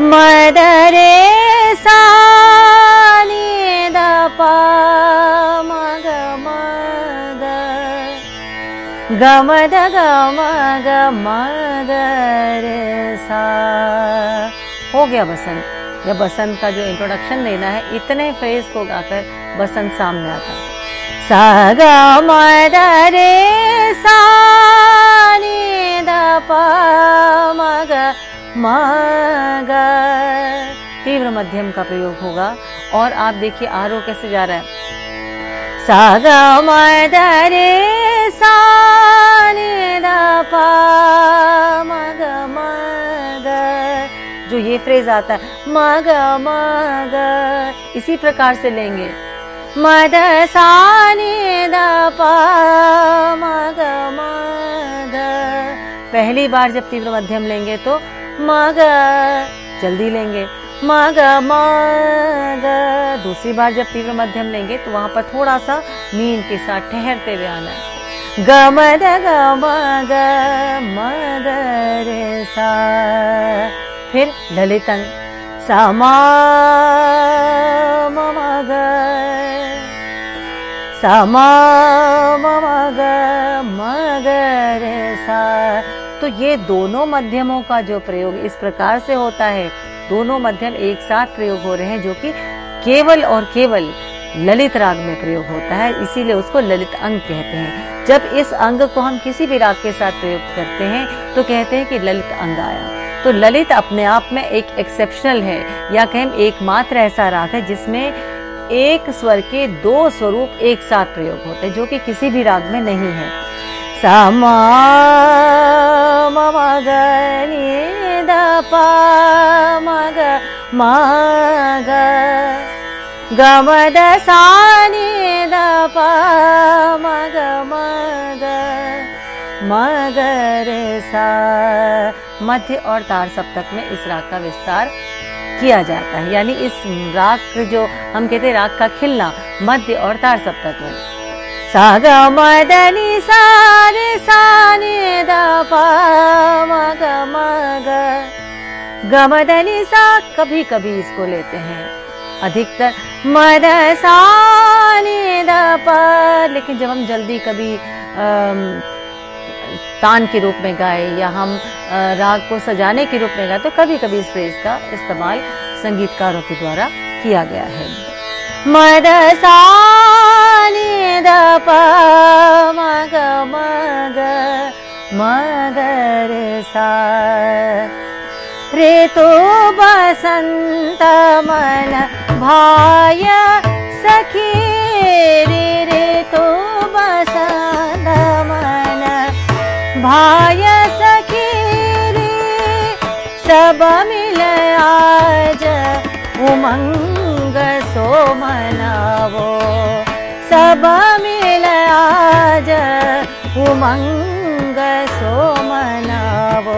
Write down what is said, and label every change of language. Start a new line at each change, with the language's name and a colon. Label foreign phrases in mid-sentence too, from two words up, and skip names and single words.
Hindi: मद रे सा नी दा पा मग मग गम द गम गम ग रे सा। हो गया बसंत। या बसंत का जो इंट्रोडक्शन देना है, इतने फ्रेज को गाकर बसंत सामने आता है। सा ग म द रे सा नी द प म ग म ग, तीव्र मध्यम का प्रयोग होगा और आप देखिए आरोह कैसे जा रहा है। सा ग म द रे सा नी द प म ग म ग, जो ये फ्रेज आता है म ग म ग, इसी प्रकार से लेंगे मद सा नी द प म ग म ग। पहली बार जब तीव्र मध्यम लेंगे तो म ग, जल्दी लेंगे म ग म ग। दूसरी बार जब तीव्र मध्यम लेंगे तो वहां पर थोड़ा सा मीन के साथ ठहरते हुए आना है। ग म द ग म ग म ग रे सा। फिर ललित अंग सा म म ग सा म म ग म ग रे सा। तो ये दोनों मध्यमों का जो प्रयोग इस प्रकार से होता है, दोनों मध्यम एक साथ प्रयोग हो रहे हैं, जो कि केवल और केवल ललित राग में प्रयोग होता है, इसीलिए उसको ललित अंग कहते हैं। जब इस अंग को हम किसी भी राग के साथ प्रयोग करते हैं तो कहते हैं कि ललित अंग आया। तो ललित अपने आप में एक एक्सेप्शनल है, या कहें एकमात्र ऐसा राग है जिसमें एक स्वर के दो स्वरूप एक साथ प्रयोग होते हैं, जो कि किसी भी राग में नहीं है। सा म ग नि ध प म ग म ग ग म द सा नि ध प म ग म ग म ग रे सा। मध्य और तार सप्तक में इस राग का विस्तार किया जाता है, यानी इस राग जो हम कहते हैं राग का खिलना मध्य और तार सप्तक में। सा ग म द नि सा रे सा नि ध प म ग म ग ग म द नि सा। कभी कभी इसको लेते हैं, अधिकतर म द सा नि ध प, लेकिन जब हम जल्दी कभी तान के रूप में गाए या हम राग को सजाने के रूप में गाए तो कभी कभी इस फ्रेज का इस्तेमाल संगीतकारों के द्वारा किया गया है। म द सा नि ध प म ग म ग म ग रे सा। ऋतु बसंत मन भाय सखी रे, ऋतु बसंत मन भाय सखी रे, सब मिल आज उमंग सो मनावो, सब मिल आज उमंग सो मनावो।